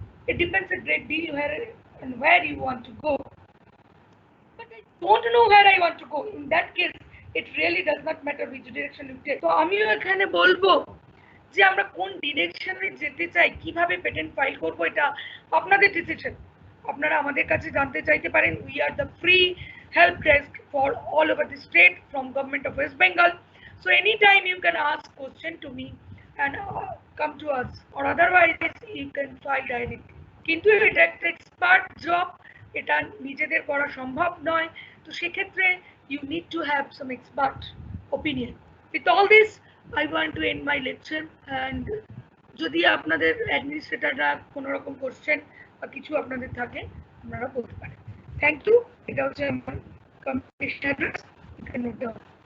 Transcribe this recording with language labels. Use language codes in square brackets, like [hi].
[en] It depends a great deal where you want to go. But I don't know where I want to go. In that case, it really does not matter which direction you take. [bn] তো আমিও এখানে বলবো যে আমরা কোন ডিরেকশনে যেতে চাই, কিভাবে পেটেন্ট ফাইল করব, এটা আপনাদের ডিসিশন। আপনারা আমাদের কাছে জানতে চাইতে পারেন। [en] We are the free help desk for all over the state from government of West Bengal. So anytime you can ask question to me and come to us, or otherwise you can file directly. [bn] কিন্তু এটা একটা expert job, এটা নিজেদের করা সম্ভব নয়। তো সেক্ষেত্রে [en] you need to have some expert opinion. With all this, I want to end my lecture, and [bn] যদি আপনাদের অ্যাডমিনিস্ট্রেটররা কোনো রকম কোশ্চেন বা কিছু আপনাদের থাকে আপনারা বলতে পারেন। [en] Thank you. [bn] এটা হচ্ছে আমার communication address, [en] you can note down.